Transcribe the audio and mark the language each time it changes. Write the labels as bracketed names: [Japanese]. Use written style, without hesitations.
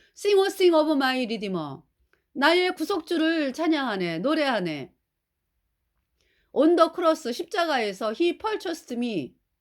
[English] Sing, O sing of my Redeemer. [Korean] 나의 구속주를 찬양하네, 노래하네. [English] On the cross, [Korean] 십자가에서 [English] He purchased me.